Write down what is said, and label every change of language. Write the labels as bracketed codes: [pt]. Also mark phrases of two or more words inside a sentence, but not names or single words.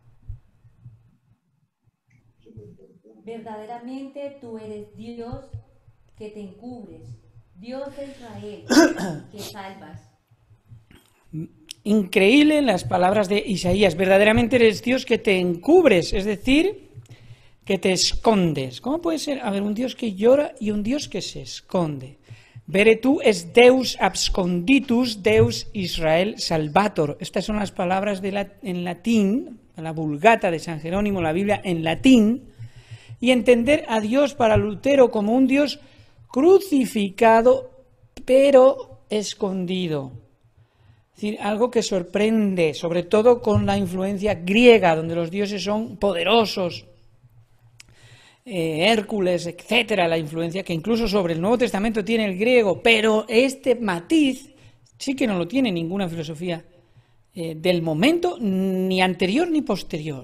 [es] Verdaderamente tú eres Dios que te encubres, Dios de Israel que salvas. Increíble las palabras de Isaías. Verdaderamente eres Dios que te encubres, es decir, que te escondes. ¿Cómo puede ser haber un Dios que llora y un Dios que se esconde? [la] Vere tu es Deus absconditus, Deus Israel salvator. [es] Estas son las palabras en latín, la Vulgata de San Jerónimo, la Biblia en latín, y entender a Dios para Lutero como un Dios crucificado, pero escondido. Es decir, algo que sorprende, sobre todo con la influencia griega, donde los dioses son poderosos, Hércules, etcétera, la influencia que incluso sobre el Nuevo Testamento tiene el griego, pero este matiz sí que no lo tiene ninguna filosofía del momento, ni anterior ni posterior.